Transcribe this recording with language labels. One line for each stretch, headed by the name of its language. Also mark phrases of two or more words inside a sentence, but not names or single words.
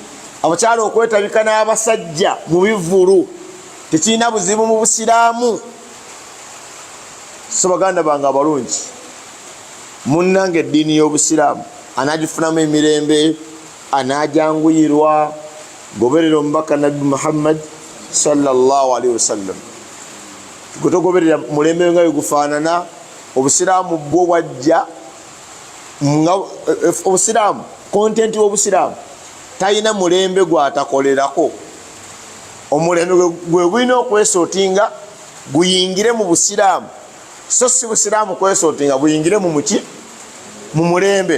Ganda: Abakyala okwetabika n'abasajja mu bivvulu tekirina buzibu mu busiraamu. So baganda bange abalungi, munnange eddiini y'obusiraamu anaagifunamu emirembe, anaajanguyirwa, goberera omubaka Nabbi Muhammad
Arabic: صلى الله عليه وسلم.
Ganda: Gwe togoberera mulembe nga bwegufaanana, obusiraamu bwo bwajja nga obusiraamu, kontenti w'obusiraamu talina mulembe gwatakolerako. Omulembe gwe gulina okwesotinga guyingire mu busiraamu, so si busiraamu kwesotinga buyingire mu muki, mu mulembe.